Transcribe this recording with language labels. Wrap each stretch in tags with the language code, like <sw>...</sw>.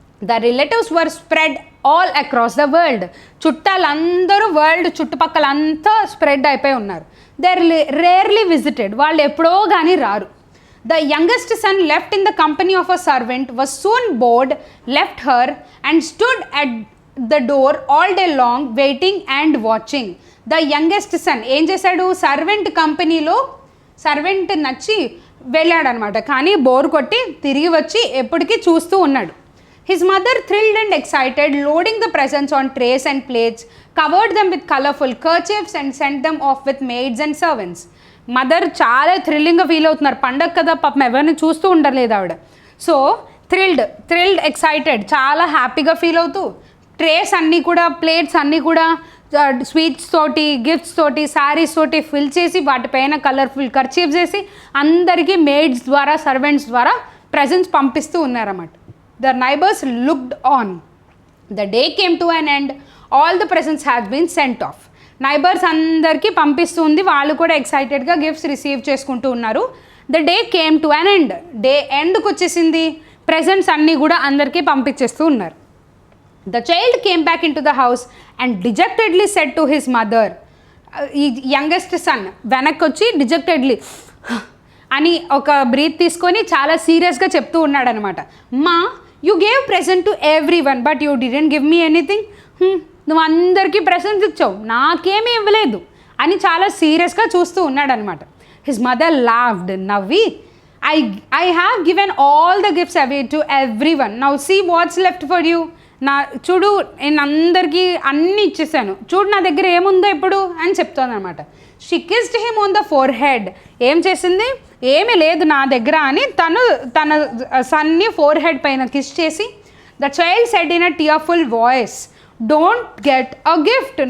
<en>The relatives were spread all across the world.</en> <te>చుట్టాలందరూ world చుట్టుపక్కల అంతా spread అయిపోయి ఉన్నారు.</te> <en>They rarely visited.</en> <te>వాళ్ళు ఎప్పుడో కానీ రారు.</te> <en>The youngest son, left in the company of a servant, was soon bored, left her and stood at the door all day long waiting and watching.</en> <te>The youngest son ఏం చేశాడు? Servant కంపెనీలో servant నచ్చి వెళ్ళాడు అనమాట. కానీ bore కొట్టి తిరిగి వచ్చి ఎప్పటికీ చూస్తూ ఉన్నాడు.</te> <en>His mother, thrilled and excited, loading the presents on trays and plates, covered them with colorful kerchiefs and sent them off with maids and servants.</en> <te>Mother చాలా థ్రిల్లింగ్గా ఫీల్ అవుతున్నారు. పండగ కదా పాపం, ఎవరిని చూస్తూ ఉండలేదు ఆవిడ. సో థ్రిల్డ్ ఎక్సైటెడ్, చాలా హ్యాపీగా ఫీల్ అవుతూ ట్రేస్ అన్నీ కూడా, ప్లేట్స్ అన్నీ కూడా స్వీట్స్ తోటి, గిఫ్ట్స్ తోటి, శారీస్ తోటి ఫిల్ చేసి వాటిపైన కలర్ఫుల్ కర్చీఫ్స్ వేసి అందరికీ మేడ్స్ ద్వారా, సర్వెంట్స్ ద్వారా ప్రెజెంట్స్ పంపిస్తూ ఉన్నారన్నమాట.</te> <en>The neighbours looked on. The day came to an end. All the presents has been sent off.</en> <te>Neighbours అందరికీ పంపిస్తుంది, వాళ్ళు కూడా ఎక్సైటెడ్గా గిఫ్ట్స్ రిసీవ్ చేసుకుంటూ ఉన్నారు.</te> <en>The day came to an end.</en> <te>Day ఎండ్కి వచ్చేసింది. ప్రెజెంట్స్ అన్నీ కూడా అందరికీ పంపించేస్తూ ఉన్నారు.</te> <en>The child came back into the house and dejectedly said to his mother.</en> <te>ఈ యంగెస్ట్ సన్ వెనక్కి వచ్చి డిజెక్టెడ్లీ అని ఒక బ్రీత్ తీసుకొని చాలా సీరియస్గా చెప్తూ ఉన్నాడు అనమాట.</te> <en>Ma, you gave present to everyone but you didn't give me anything.</en> <te>నువ్వు అందరికీ ప్రెజెంట్స్ ఇచ్చావు, నాకేమీ ఇవ్వలేదు. అని చాలా సీరియస్గా చూస్తూ ఉన్నాడనమాట.</te> <en>His mother laughed, నవ్వి, I have given all the gifts away to everyone. Now see what's left for you.</en> <te>నా చూడు నేను అందరికీ అన్నీ ఇచ్చేసాను, చూడు నా దగ్గర ఏముందో ఇప్పుడు అని చెప్తుంది అనమాట.</te> <en>She kissed him on the forehead.</en> <te>ఏం చేసింది, ఏమీ లేదు నా దగ్గర అని తన సన్ని ఫోర్ హెడ్ పైన కిస్ చేసి,</te> <en>The child said in a tearful voice, don't get a gift.</en>